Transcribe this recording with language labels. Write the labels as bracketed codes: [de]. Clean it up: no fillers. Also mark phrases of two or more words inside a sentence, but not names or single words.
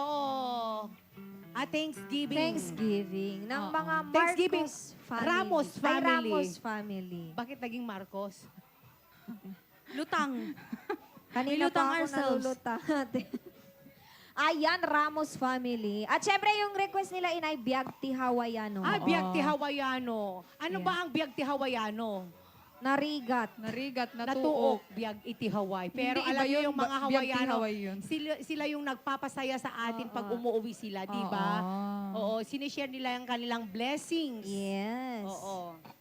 [tl] Thanksgiving. Thanksgiving ng Oo. mga Thanksgiving, Marcos family. Ramos Ay, family. Ramos family. Bakit naging Marcos? Lutang. Kanina [en] We lutang [tl] pa ako [en] ourselves. [tl] nalulutang. Ayan, Ramos family. At syempre, yung request nila inay [ilo] Biag ti Hawaiano. [tl] Biag ti Hawaiano. Ano [en] Yeah. [tl] ba ang biag ti Hawaiano? [ilo] Narigat. Narigat, Natuok, natuok. biag iti Hawaii. [tl] Pero Hindi, alam iba niyo yun, yung mga biag ti Hawaiano, Hawaii yun. sila yung nagpapasaya sa atin pag umuwi sila, di ba? Oo, sinishare nila yung kanilang blessings. Yes. Oo.